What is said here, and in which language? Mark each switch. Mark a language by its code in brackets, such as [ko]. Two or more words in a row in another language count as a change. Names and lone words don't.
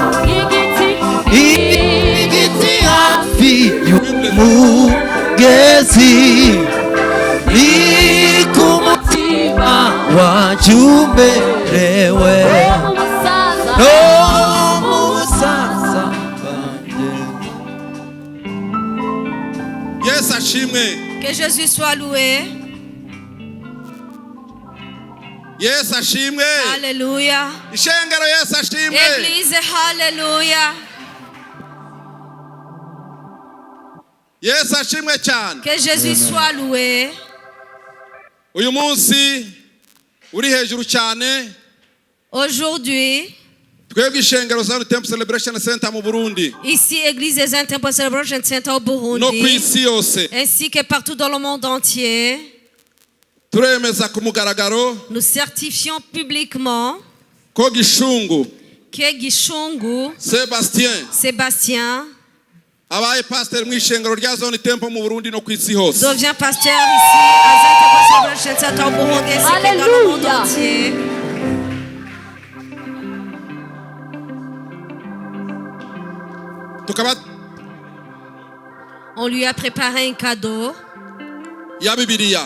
[rn] igiti hafi y'umugezi, ni ku mutima wacu umerewe. No mu busaza bwanje. Yesu ashimwe. [fr] Que Jésus soit loué. [rn] Yesu ashimwe. [fr] Alléluia. [rn] Ishengero Yesu ashimwe. [fr] Église, alléluia. [rn] Yesu ashimwe cyane. [fr] Que Jésus soit loué. [rn] Uyu munsi uri hejuru cyane. [fr] Aujourd'hui, [rn] Twebwe ishengero Zion Temple Celebration Center mu Burundi. [fr] ici, Église des Zion Temple Celebration Center au [rn] No ku Burundi, isi yose. [fr] ainsi que partout dans le monde entier, [rn] Turemeza ku mugaragaro [fr] nous certifions publiquement [rn] ko Gishungu [fr] que Gishungu [rn] Sébastien [fr] Sébastien [rn] abaye pasteur mu ishengero rya Zone Temple mu Burundi no kwisi hose. [fr] Devient pasteur ici à Zone Temple au Burundi ainsi que dans le monde entier. On lui a préparé un cadeau. [rn] Ya Bibiliya.